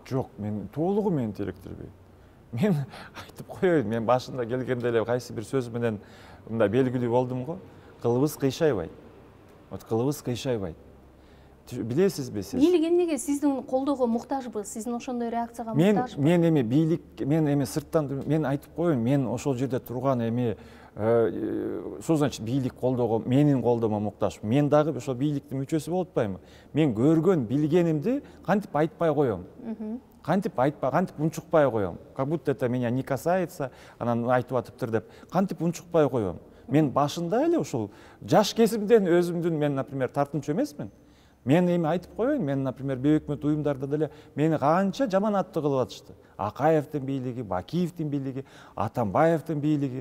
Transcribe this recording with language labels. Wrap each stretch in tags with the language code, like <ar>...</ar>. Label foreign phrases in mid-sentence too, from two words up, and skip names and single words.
<ky>Жок, мен толугу мени териктирбейт. Мен айтып коеюн, мен башында келгенде эле кайсы бир сөз менен мындай белгилүү болдум го. Кылыбыз кыйшайбайт. Вот кылыбыз кыйшайбайт. Билесизби сиз? Бийлик эмнеге сиздин колдоого муктажбы? Сиздин ошондой реакцияга муктажбы? Мен эми бийлик, мен эми сырттан, мен айтып коеюн, мен ошол жерде турган эми</ky> <ru>что значит</ru> <ky>бийлик колдоого, менин колдоомо муктаж? Мен дагы ошол бийликтин мүчөсү болуп атпаймынбы? Мен көргөн, билгенимди кантип айтпай коем? Кантип унчукпай коем?</ky> <ru>Как будто это меня не касается,</ru> <ky>анан айтып атыптыр деп. Кантип унчукпай коем? Мен башында эле ошол жаш кезимден өзүмдүн, мен, например, тартынчу эмесмин. Мен эми айтып коеюн, мен, например, бейөкмөт уюмдарда деле мени канча жаман аттуу кылып атышты. Акаевдин бийлиги, Бакиевдин бийлиги, Атамбаевдин бийлиги.</ky>